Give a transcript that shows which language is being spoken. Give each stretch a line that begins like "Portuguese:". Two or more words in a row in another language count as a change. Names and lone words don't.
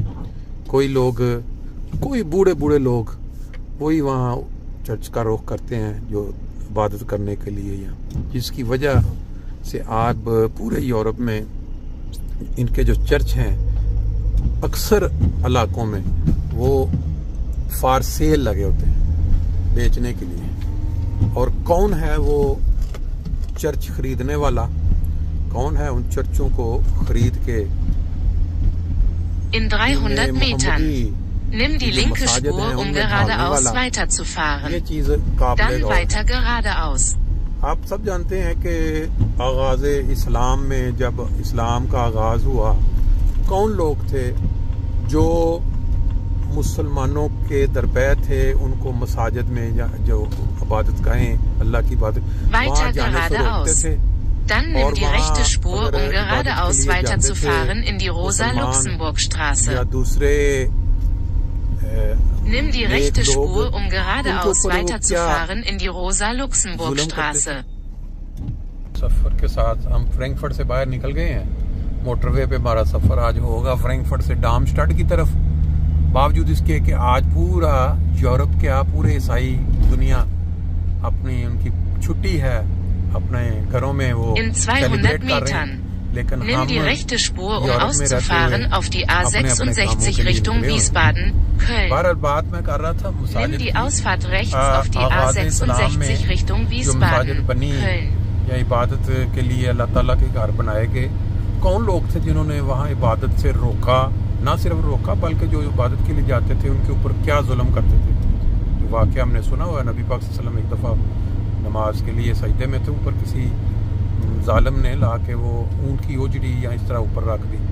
Urdu: کوئی لوگ، کوئی بوڑھے بوڑھے لوگ وہی وہاں چرچ کا رخ کرتے ہیں جو عبادت کرنے کے لیے، یا جس کی وجہ سے آپ پورے یورپ میں ان کے جو چرچ ہیں اکثر علاقوں میں وہ
English: for sale
Urdu: لگے ہوتے ہیں بیچنے کے لیے. اور کون ہے وہ چرچ خریدنے والا، کون ہے ان چرچوں کو خرید کے
German: In 300 Metern nimm die linke Spur, um geradeaus weiterzufahren. Dann weiter geradeaus.
Urdu: آپ سب جانتے ہیں کہ آغاز اسلام میں جب اسلام کا آغاز ہوا، کون لوگ تھے جو مسلمانوں کے درپے تھے، ان کو مساجد میں یا جو عبادت گاہیں اللہ کی عبادت وہاں جانے سے روکتے تھے.
German: Dann nimm die rechte Spur, um geradeaus weiterzufahren in die Rosa-Luxemburg-Straße. Nimm die rechte Spur, um geradeaus weiterzufahren in die Rosa-Luxemburg-Straße.
Urdu: سفر کے ساتھ ہم فرینکفرٹ سے باہر نکل گئے ہیں. موٹروے پہ ہمارا سفر آج ہوگا فرینکفرٹ سے ڈارمسٹاڈ کی طرف. باوجود اس کے کہ آج پورا یورپ کے پورے عیسائی دنیا اپنی ان کی چھٹی ہے، اپنے گھروں میں وہ سیلیبریٹ کر رہے ہیں. लेकिन
German: Nimm die rechte Spur, um auszufahren auf die A66 Richtung Wiesbaden, Köln. Nimm die Ausfahrt rechts auf die A66 Richtung Wiesbaden, Köln.
Urdu: یا عبادت کے لیے اللہ تعالیٰ کے گھر بنائے گئے. کون لوگ تھے جنہوں نے وہاں عبادت سے روکا؟ نہ صرف روکا بلکہ جو عبادت کے لیے جاتے تھے ان کے اوپر کیا ظلم کرتے تھے. واقعہ ہم نے سنا ہوا، نبی پاک
Arabic: صلى الله عليه وسلم
Urdu: ایک دفعہ نماز کے لیے سجدے میں تھے، اوپر کسی ظالم نے لا کے وہ اونٹ کی اوجھڑی یا اس طرح اوپر رکھ دی.